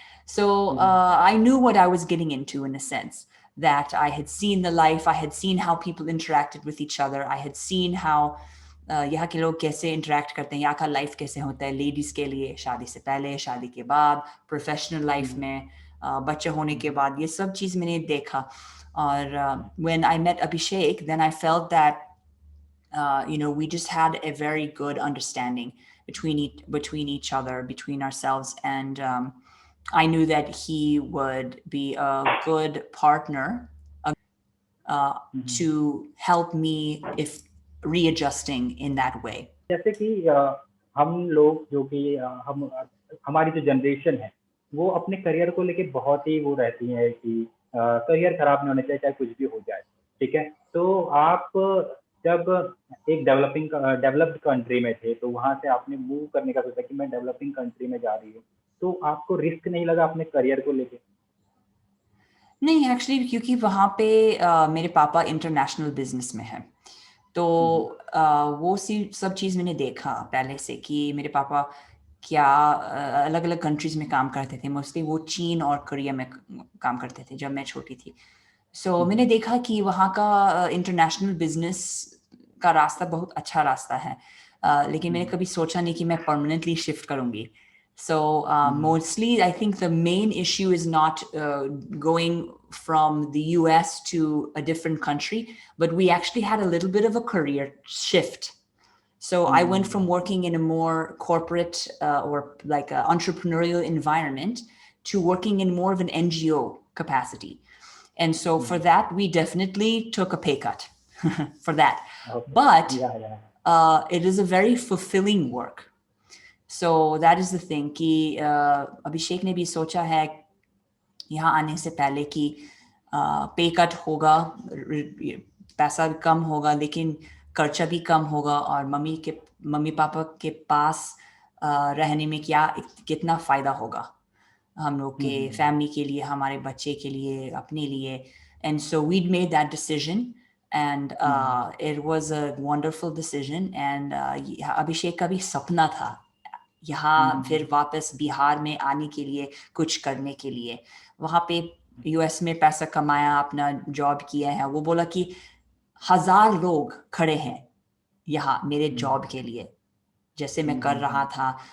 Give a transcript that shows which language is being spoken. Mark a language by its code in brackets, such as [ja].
[en] So I knew what I was getting into, in a sense that I had seen the life, I had seen how [hi] people interacted with each other, I had seen how यहाँ के लोग कैसे interact करते हैं, यहाँ का life कैसे होता है लेडीज के लिए, शादी से पहले, शादी के बाद, प्रोफेशनल लाइफ में, बच्चे होने के बाद, ये सब चीज़ मैंने देखा। [en] और when I met Abhishek, then I felt that we just had a very good understanding between each other, between ourselves, and I knew that he would be a good partner to help me if readjusting in that way. [hi] जैसे कि हम लोग जो कि हम हमारी जो generation है वो अपने करियर को लेके बहुत ही वो रहती है कि करियर खराब नहीं होना चाहिए, चाहे कुछ भी हो जाए। ठीक है, तो आप जब एक डेवलप्ड कंट्री में थे तो वहां से आपने मूव करने का सोचा कि मैं डेवलपिंग कंट्री में जा रही हूँ, तो आपको रिस्क नहीं लगा अपने करियर को लेके? नहीं, एक्चुअली क्योंकि वहाँ पे मेरे पापा इंटरनेशनल बिजनेस में हैं, तो वो सब चीज़ मैंने देखा पहले से कि मेरे पापा क्या अलग अलग कंट्रीज में काम करते थे, मोस्टली वो चीन और कोरिया में काम करते थे जब मैं छोटी थी। सो मैंने देखा कि वहाँ का इंटरनेशनल बिजनेस का रास्ता बहुत अच्छा रास्ता है, लेकिन मैंने कभी सोचा नहीं कि मैं परमानेंटली शिफ्ट करूँगी। [en] So mostly, I think the main issue is not going from the US to a different country, but we actually had a little bit of a career shift. So I went from working in a more corporate or like an entrepreneurial environment to working in more of an NGO capacity. And so for that, we definitely took a pay cut for that. Okay. But Yeah. it is a very fulfilling work. So that is the thing [hi] कि अभिषेक ने भी सोचा है यहाँ आने से पहले कि पे कट होगा, पैसा भी कम होगा, लेकिन खर्चा भी कम होगा, और मम्मी पापा के पास रहने में कितना फ़ायदा होगा हम लोग के फैमिली के लिए, हमारे बच्चे के लिए, अपने लिए. [en] And so we'd made that decision, and it was a wonderful decision. [hi] And अभिषेक का भी सपना था यहाँ फिर वापस बिहार में आने के लिए, कुछ करने के लिए. वहाँ पे यूएस में पैसा कमाया, अपना जॉब किया है. वो बोला कि 1000 लोग खड़े हैं यहाँ मेरे जॉब के लिए, जैसे मैं कर रहा था.